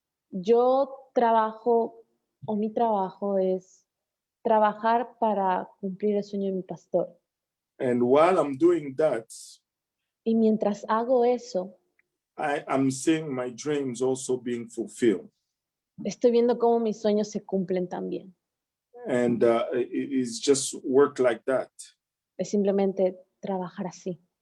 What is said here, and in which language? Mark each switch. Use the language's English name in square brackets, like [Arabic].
[Spanish] Yo trabajo, o mi trabajo es trabajar para cumplir el sueño de mi pastor. [English] And while I'm doing that, [Spanish] Y mientras hago eso, [English] I'm seeing my dreams also being fulfilled. [Spanish] estoy viendo cómo mis sueños se cumplen también. [English] And it's just work like that. [Spanish] Es simplemente trabajar así.